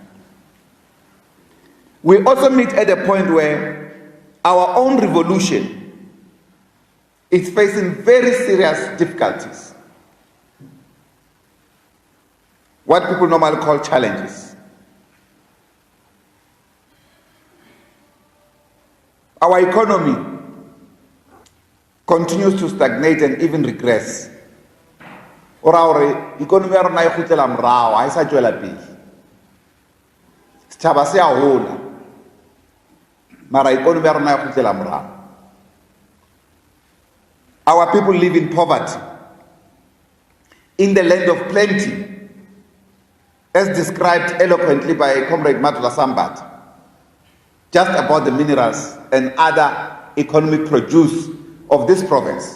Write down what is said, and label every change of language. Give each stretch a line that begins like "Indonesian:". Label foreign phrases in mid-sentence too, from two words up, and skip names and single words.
English: We also meet at a point where our own revolution is facing very serious difficulties, what people normally call challenges. Our economy continues to stagnate and even regress. Or our economy
Southern Sotho: ya rona e khutlela morao, ha e sa tswela pele. Setjhaba se a hola, mara economy ya rona e khutlela morao.
English: Our people live in poverty, in the land of plenty, as described eloquently by Comrade Mapaila, just about the minerals and other economic produce of this province.